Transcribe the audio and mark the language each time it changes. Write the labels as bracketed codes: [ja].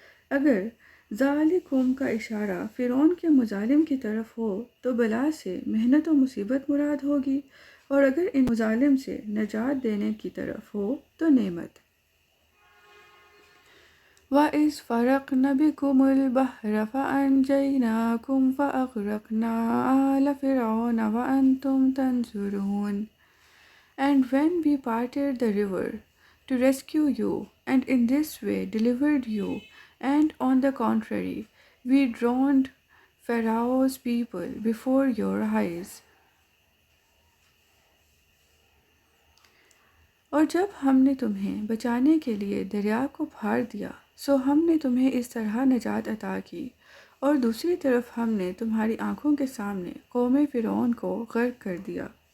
[ur] اگر ذالکم کا اشارہ فرعون کے مظالم کی طرف ہو تو بلا سے محنت و مصیبت مراد ہوگی، اور اگر ان مظالم سے نجات دینے کی طرف ہو تو نعمت۔ [ar] وَإِذْ فَرَقْنَا بِكُمُ الْبَحْرَ فَأَنْجَيْنَاكُمْ فَأَغْرَقْنَا آلَ فِرْعَوْنَ وَأَنْتُمْ تَنْظُرُونَ. [en] And when we parted the river to rescue you, and in this way delivered you, and on the contrary, we drowned Pharaoh's people before your eyes. [ur] اور جب ہم نے تمہیں بچانے کے لیے دریا کو پھاڑ دیا، سو ہم نے تمہیں اس طرح نجات عطا کی، اور دوسری طرف ہم نے تمہاری آنکھوں کے سامنے قوم فرعون کو غرق کر دیا۔